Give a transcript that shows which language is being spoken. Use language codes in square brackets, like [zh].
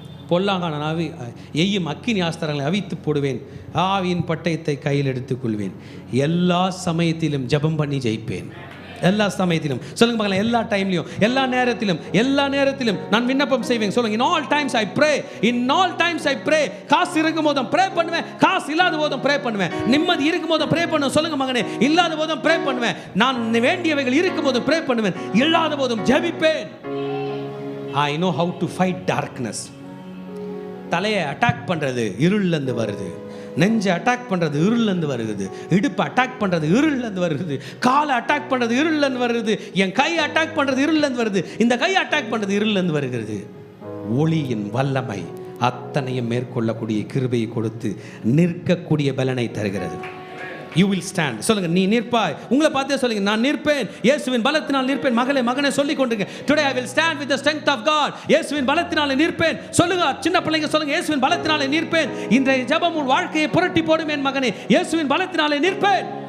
[ta] பொல்லாங்கான ஆவி எய்யும் அக்கினி ஆஸ்திரங்களை அவித்து போடுவேன், ஆவியின் பட்டயத்தை கையில் எடுத்துக் கொள்வேன். எல்லா சமயத்திலும் ஜெபம் பண்ணி ஜெயிப்பேன். எல்லா சமயத்திலும் சொல்லுங்க பார்க்கலாம். எல்லா டைம்லையும், எல்லா நேரத்திலும் நான் விண்ணப்பம் செய்வேன். சொல்லுங்க, [en] in all times I pray, in all times I pray. [ta] காசு இருக்கும் போதும் ப்ரே பண்ணுவேன், காசு இல்லாத போதும் ப்ரே பண்ணுவேன். நிம்மதி இருக்கும் போதும் ப்ரே பண்ணுவேன். சொல்லுங்க மகனே, இல்லாத போதும் ப்ரே பண்ணுவேன். நான் வேண்டியவைகள் இருக்கும் போதும் ப்ரே பண்ணுவேன், இல்லாத போதும் ஜெபிப்பேன். [en] I know how to fight darkness. [ta] தலையை அட்டாக் பண்றது இருள்லேருந்து வருது, நெஞ்சை அட்டாக் பண்ணுறது இருள்லேருந்து வருகிறது, இடுப்பை அட்டாக் பண்ணுறது இருள்லேருந்து வருகிறது, காலை அட்டாக் பண்ணுறது இருள்லேருந்து வருகிறது, என் கையை அட்டாக் பண்ணுறது இருள்லேருந்து வருது, இந்த கையை அட்டாக் பண்ணுறது இருள்லேருந்து வருகிறது. ஒளியின் வல்லமை அத்தனையும் மேற்கொள்ளக்கூடிய கிருபையை கொடுத்து நிற்கக்கூடிய பலனை தருகிறது. [en] you will stand. [ta] சொல்லுங்க, நீ நிற்பாய். உங்களை பார்த்தே சொல்லுங்க, நான் நிற்பேன், இயேசுவின் பலத்தினால் நிற்பேன். மகளே மகனே சொல்லிக் கொண்டிருங்க, [en] today I will stand with the strength of God. [ta] இயேசுவின் பலத்தினால் நிற்பேன். சொல்லுங்க, சின்ன பிள்ளைங்க சொல்லுங்க, இயேசுவின் பலத்தினால் நிற்பேன். இன்றைய ஜெபம் உன் வாழ்க்கையை புரட்டி போடும் என் மகனே, இயேசுவின் பலத்தினால் நிற்பேன்.